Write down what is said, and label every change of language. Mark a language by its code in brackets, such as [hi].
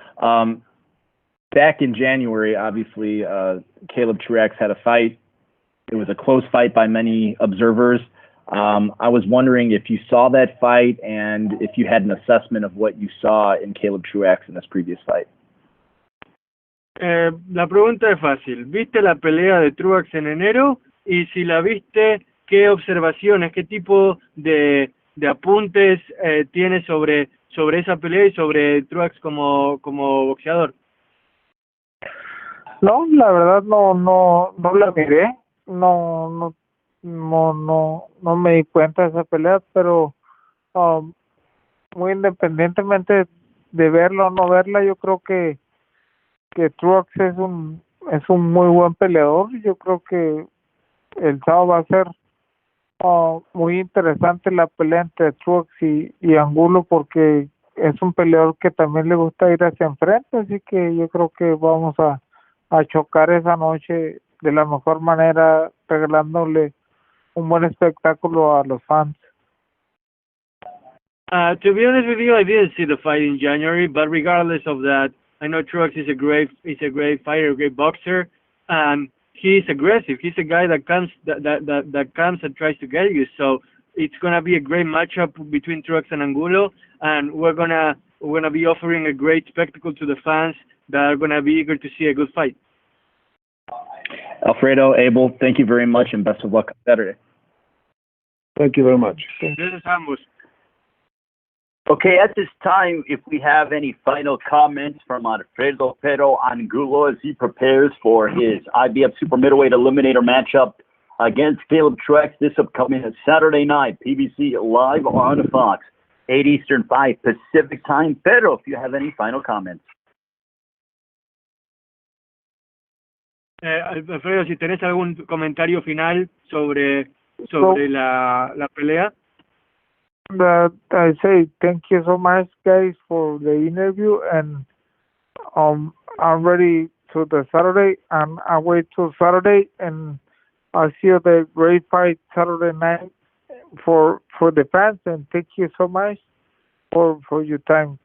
[en] Back in January, obviously, Caleb Truax had a fight. It was a close fight by many observers. I was wondering if you saw that fight and if you had an assessment of what you saw in Caleb Truax in this previous fight. [es] La pregunta es fácil. ¿Viste la pelea de Truax en enero? Y si la viste, ¿qué observaciones, qué tipo de apuntes tienes sobre esa pelea y sobre Truax como boxeador? No, la verdad no la miré. No me di cuenta de esa pelea, pero muy independientemente de verla o no verla, yo creo que Truax es un muy buen peleador. Yo creo que el sábado va a ser muy interesante la pelea entre Truax y Angulo, porque es un peleador que también le gusta ir hacia enfrente, así que yo creo que vamos a chocar esa noche de la mejor manera, regalándole un buen espectáculo a los fans. [en] To be honest with you, I didn't see the fight in January, but regardless of that, I know Truax is a great fighter, a great boxer, and he's aggressive. He's a guy that comes and tries to get you. So it's gonna be a great matchup between Truax and Angulo, and we're gonna be offering a great spectacle to the fans that are gonna be eager to see a good fight. Alfredo, Abel, thank you very much and best of luck on Saturday. Thank you very much. Okay, at this time, if we have any final comments from Alfredo Angulo as he prepares for his IBF Super Middleweight Eliminator matchup against Caleb Truax this upcoming Saturday night, PBC live on Fox, 8 Eastern, 5 Pacific time. Pedro, if you have any final comments. [es] Alfredo, si tenés algún comentario final sobre la pelea. [en] I say thank you so much, guys, for the interview, and I'm ready to the Saturday, and I wait till Saturday, and I'll see you the great fight Saturday night for the fans, and thank you so much for your time.